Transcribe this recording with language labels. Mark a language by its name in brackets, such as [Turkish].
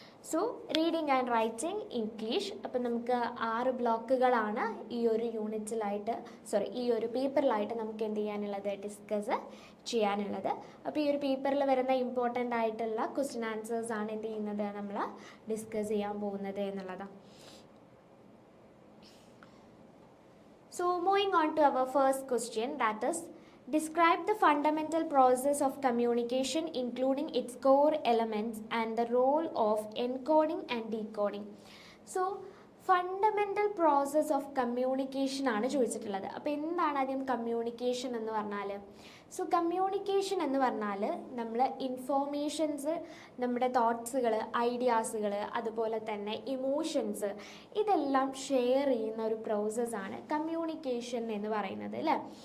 [Malayalam] So reading and writing English, അപ്പം നമുക്ക് 6 ബ്ലോക്കുകളാണ് ഈ ഒരു യൂണിറ്റിലായിട്ട് ഈ ഒരു പേപ്പറിലായിട്ട് നമുക്ക് എന്ത് ചെയ്യാനുള്ളത്, ഡിസ്കസ് ചെയ്യാനുള്ളത്. അപ്പോൾ ഈ ഒരു പേപ്പറിൽ വരുന്ന ഇമ്പോർട്ടൻ്റ് ആയിട്ടുള്ള ക്വസ്റ്റ്യൻ ആൻസേഴ്സ് ആണ് എന്ത് ചെയ്യുന്നത്, നമ്മൾ ഡിസ്കസ് ചെയ്യാൻ പോകുന്നത് എന്നുള്ളതാണ്. [English] So moving on to our first question, that is, describe the fundamental process of communication including its core elements and the role of encoding and decoding. So fundamental process of communication [Malayalam] ആണ് ചോദിച്ചിട്ടുള്ളത്. അപ്പോൾ എന്താണ് ആദ്യം communication എന്ന് പറഞ്ഞാൽ? So communication എന്ന് പറഞ്ഞാൽ നമ്മൾ ഇൻഫോർമേഷൻസ്, നമ്മുടെ തോട്ട്സുകൾ, ഐഡിയാസുകൾ, അതുപോലെ തന്നെ ഇമോഷൻസ്, ഇതെല്ലാം ഷെയർ ചെയ്യുന്ന ഒരു പ്രോസസ്സാണ് കമ്മ്യൂണിക്കേഷൻ എന്ന് പറയുന്നത് അല്ലേ.